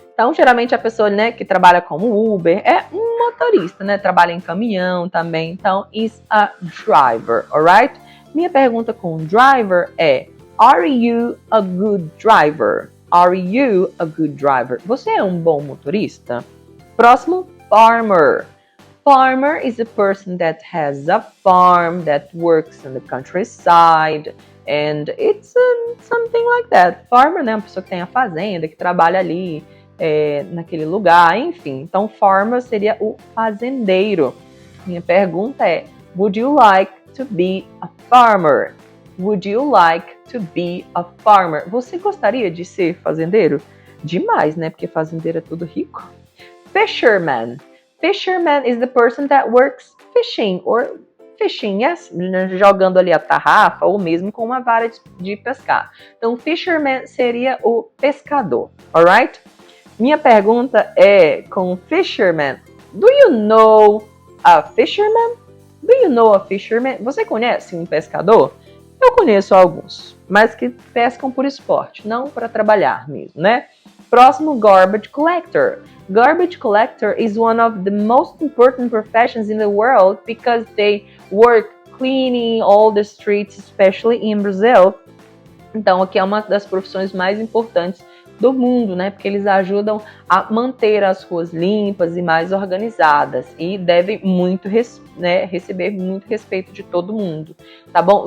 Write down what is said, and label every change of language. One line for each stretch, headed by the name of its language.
Portuguese: Então, geralmente a pessoa, né, que trabalha como Uber é um motorista, né? Trabalha em caminhão também.
English: Então, is a driver, alright?
Portuguese: Minha pergunta com driver é:
English: are you a good driver? Are you a good driver?
Portuguese: Você é um bom motorista?
English: Próximo, farmer. Farmer is a person that has a farm, that works in the countryside, and it's something like that.
Portuguese: Farmer, né, uma pessoa que tem a fazenda, que trabalha ali naquele lugar, enfim. Então, farmer seria o fazendeiro. Minha pergunta é:
English: would you like to be a farmer? Would you like to be a farmer?
Portuguese: Você gostaria de ser fazendeiro? Demais, né? Porque fazendeiro é tudo rico.
English: Fisherman. Fisherman is the person that works fishing, or fishing, yes,
Portuguese: jogando ali a tarrafa, ou mesmo com uma vara de pescar. Então, fisherman seria o pescador, alright? Minha pergunta é com fisherman.
English: Do you know a fisherman? Do you know a fisherman?
Portuguese: Você conhece um pescador? Eu conheço alguns, mas que pescam por esporte, não para trabalhar mesmo, né? Próximo, garbage collector.
English: Garbage collector is one of the most important professions in the world because they work cleaning all the streets, especially in Brazil.
Portuguese: Então, aqui é uma das profissões mais importantes do mundo, né? Porque eles ajudam a manter as ruas limpas e mais organizadas e devem muito receber muito respeito de todo mundo, tá bom?